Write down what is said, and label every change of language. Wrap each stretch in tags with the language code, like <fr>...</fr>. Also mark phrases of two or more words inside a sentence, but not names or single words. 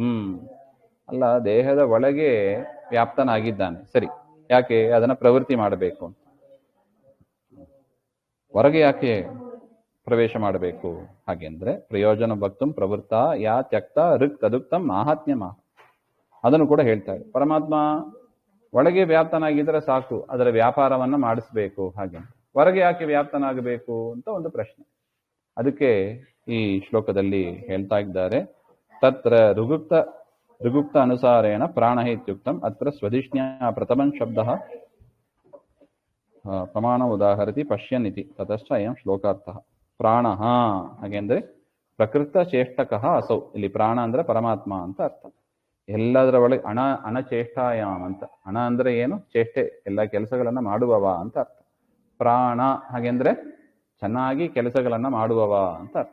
<kn>ಅಲ್ಲ, ದೇಹದ ಒಳಗೆ ವ್ಯಾಪ್ತನಾಗಿದ್ದಾನೆ ಸರಿ, ಯಾಕೆ ಅದನ್ನ ಪ್ರವೃತ್ತಿ ಮಾಡಬೇಕು, ಹೊರಗೆ ಯಾಕೆ ಪ್ರವೇಶ ಮಾಡಬೇಕು ಹಾಗೆಂದ್ರೆ ಪ್ರಯೋಜನ</kn> <sa>ಭಕ್ತಂ ಪ್ರವೃತ್ತ ಯಾ ತ್ಯಕ್ತ ಋಕ್ ತದುಕ್ತಂ ಮಾಹಾತ್ಮ್ಯಮ,</sa> <kn>ಅದನ್ನು ಕೂಡ ಹೇಳ್ತಾರೆ. ಪರಮಾತ್ಮ ಒಳಗೆ ವ್ಯಾಪ್ತನಾಗಿದ್ರೆ ಸಾಕು, ಅದರ ವ್ಯಾಪಾರವನ್ನ ಮಾಡಿಸ್ಬೇಕು ಹಾಗೆ. ಹೊರಗೆ ಯಾಕೆ ವ್ಯಾಪ್ತನಾಗಬೇಕು ಅಂತ ಒಂದು ಪ್ರಶ್ನೆ. ಅದಕ್ಕೆ ಈ ಶ್ಲೋಕದಲ್ಲಿ ಹೇಳ್ತಾ ಇದ್ದಾರೆ.</kn> <sa>ತತ್ರ ಋಗುಕ್ತ ಅನುಸಾರೇಣ ಪ್ರಾಣ ಇತ್ಯುಕ್ತಂ ಅತ್ರ ಸ್ವಧಿಷ್ಣ್ಯ ಪ್ರಥಮಂ ಶಬ್ದಃ ಪ್ರಮಾಣ ಉದಾಹರತಿ ಪಶ್ಯನ್ ಇತಿ ತತಶ್ಚ ಅಯಂ ಶ್ಲೋಕಾರ್ಥಃ.</sa> <kn>ಪ್ರಾಣ ಹಾಗೆಂದ್ರೆ</kn> <sa>ಪ್ರಕೃತ ಚೇಷ್ಟಕಃ ಅಸೌ.</sa> <kn>ಇಲ್ಲಿ ಪ್ರಾಣ ಅಂದ್ರೆ ಪರಮಾತ್ಮ ಅಂತ ಅರ್ಥ. ಎಲ್ಲದರ ಒಳಗೆ ಅಣಚೇಷ್ಟಾಯಾಮ್ ಅಂತ. ಅಣ ಅಂದ್ರೆ ಏನು? ಚೇಷ್ಟೆ, ಎಲ್ಲ ಕೆಲಸಗಳನ್ನ ಮಾಡುವವ ಅಂತ ಅರ್ಥ. ಪ್ರಾಣ ಹಾಗೆಂದ್ರೆ ಚೆನ್ನಾಗಿ ಕೆಲಸಗಳನ್ನ ಮಾಡುವವ ಅಂತ ಅರ್ಥ.</kn>